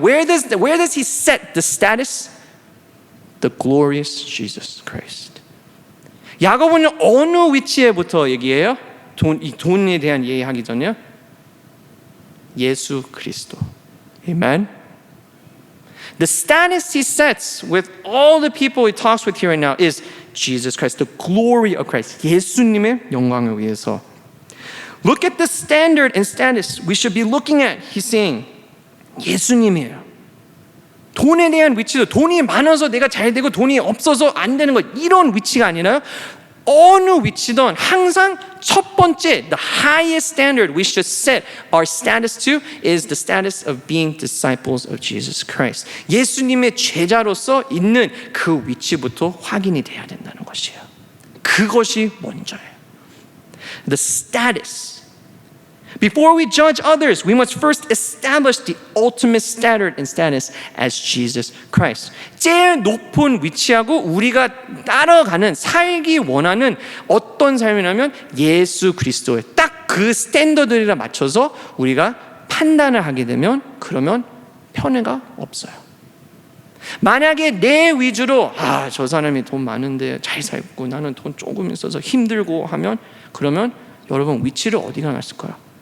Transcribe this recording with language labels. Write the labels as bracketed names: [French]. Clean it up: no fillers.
[English] Where does he set the status? The glorious Jesus Christ. [Korean] 야고보는 어느 위치에부터 얘기해요? 돈에 대한 얘기하기 전에요. 예수 그리스도. Amen. [English] The status he sets with all the people he talks with here right now is Jesus Christ, the glory of Christ. [Korean] 예수님의 영광을 위해서. [English] Look at the standard and status we should be looking at. He's saying, [Korean] 예수님이에요. 돈에 대한 위치도 돈이 많아서 내가 잘 되고 돈이 없어서 안 되는 것 이런 위치가 아니라요. 어느 위치든 항상 첫 번째, [English] the highest standard we should set our status to is the status of being disciples of Jesus Christ. [Korean] 예수님의 제자로서 있는 그 위치부터 확인이 돼야 된다는 것이에요. 그것이 먼저예요. The status. [English] Before we judge others, we must first establish the ultimate standard and status as Jesus Christ. [Korean] 제일 높은 위치하고 우리가 따라가는, 살기 원하는 어떤 삶이냐면 예수 그리스도의 딱 그 스탠더드에 맞춰서 우리가 판단을 하게 되면 그러면 편애가 없어요. 만약에 내 위주로 저 사람이 돈 많은데 잘 살고 나는 돈 조금 있어서 힘들고 하면 그러면 여러분 위치를 어디가 놨을까요?